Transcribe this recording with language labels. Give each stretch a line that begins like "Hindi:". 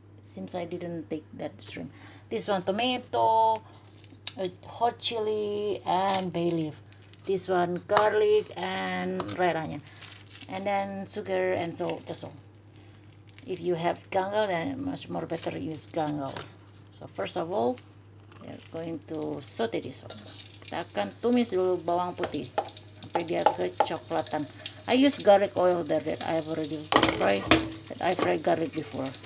English: Seems I didn't take that shrimp. This one tomato, hot chili, and bay leaf. This one garlic and red onion, and then sugar and salt. That's all. If you have gangal, then much more better use gangal. So first of all, we are going to saute this one.
Indonesian: Kita akan tumis dulu bawang putih sampai dia kecoklatan.
English: I use garlic oil there that I have already fried. That I fried garlic before.